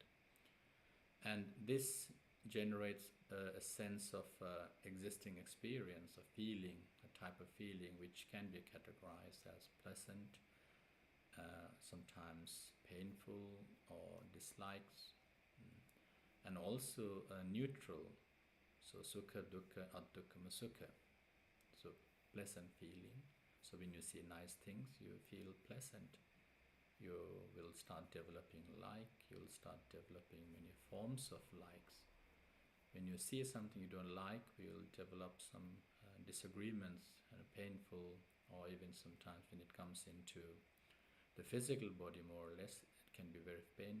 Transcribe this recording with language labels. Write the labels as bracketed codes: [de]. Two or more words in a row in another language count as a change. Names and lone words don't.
[en] And this generates a sense of existing experience, a feeling, a type of feeling which can be categorized as pleasant, sometimes painful or dislikes, and also neutral. [pi] So sukha, dukkha, addukkha, sukha. [en] So pleasant feeling. So when you see nice things, you feel pleasant. You will start developing like. You'll start developing many forms of likes. When you see something you don't like, you'll develop some disagreements, painful, or even sometimes when it comes into the physical body more or less, it can be very painful.